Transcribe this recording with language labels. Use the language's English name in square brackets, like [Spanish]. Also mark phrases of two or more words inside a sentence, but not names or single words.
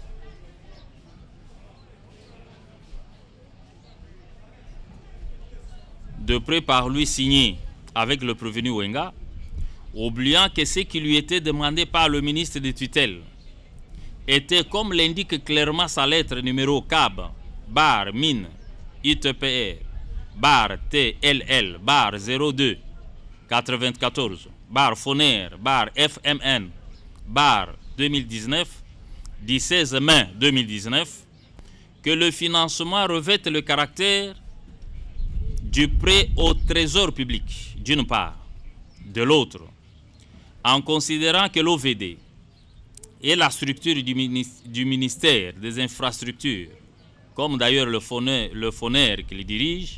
[French] de prêt par lui signé avec le prévenu Wenga, oubliant que ce qui lui était demandé par le ministre des tutelles était, comme l'indique clairement sa lettre numéro CAB, bar mine, ITPR, bar TLL, bar 02, 94, bar Foner, bar FMN, bar 2019, 16 mai 2019, que le financement revête le caractère du prêt au trésor public, d'une part, de l'autre, en considérant que l'OVD est la structure du ministère des infrastructures, comme d'ailleurs le FONER qu'il dirige,